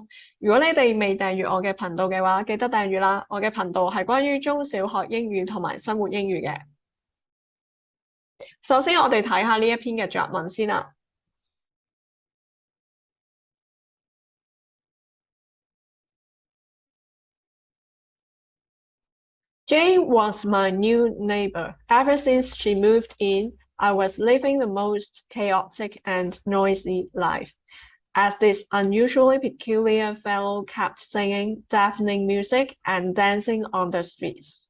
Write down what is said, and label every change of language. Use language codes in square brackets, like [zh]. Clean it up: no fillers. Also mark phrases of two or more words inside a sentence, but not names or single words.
[yue] 如果你哋未訂閱我嘅頻道嘅話，記得訂閱啦。我嘅頻道係關於中小學英語同埋生活英語嘅。首先，我哋睇下呢一篇嘅作文先啦。 [en] Jane was my new neighbor. Ever since she moved in, I was living the most chaotic and noisy life, as this unusually peculiar fellow kept singing deafening music and dancing on the streets.